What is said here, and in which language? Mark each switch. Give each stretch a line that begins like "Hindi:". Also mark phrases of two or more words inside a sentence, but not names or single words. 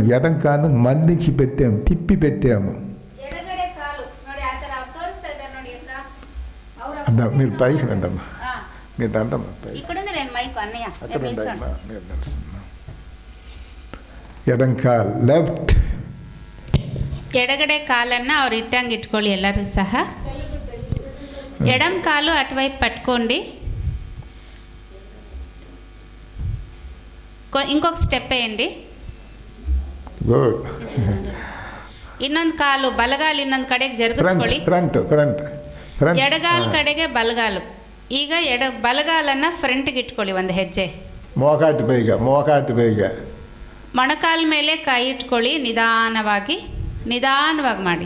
Telugu: ఎడం కాలు మళ్ళించి పెట్టాము, తిప్పి పెట్టాము. మీరు పైకి రండమ్మా. మీరు రండమ్మా పైకి. ఎడం కాలు లెఫ్ట్
Kannada: ಎಡಗಡೆ ಕಾಲನ್ನು ಅವ್ರು ಇಟ್ಟಂಗೆ ಇಟ್ಕೊಳ್ಳಿ ಎಲ್ಲರೂ ಸಹ.
Telugu: ఎడం కాలు ಅటువైపు పట్టుకోండి. ఇంకొక స్టెప్ వేయండి.
Kannada: ಗುಡ್. ಇನ್ನೊಂದು ಕಾಲು ಬಲಗಾಲು ಇನ್ನೊಂದು ಕಡೆಗೆ ಜರುಗಿಸ್ಕೊಳ್ಳಿ. ಎಡಗಾಲು ಕಡೆಗೆ ಬಲಗಾಲು. ಈಗ ಬಲಗಾಲನ್ನು ಫ್ರಂಟ್ಗೆ ಇಟ್ಕೊಳ್ಳಿ ಒಂದು ಹೆಜ್ಜೆ. ಮೋಕಾಟಿ ಬೇಗ ಮೊಣಕಾಲ ಮೇಲೆ ಕೈ ಇಟ್ಕೊಳ್ಳಿ. ನಿಧಾನವಾಗಿ ಮಾಡಿ.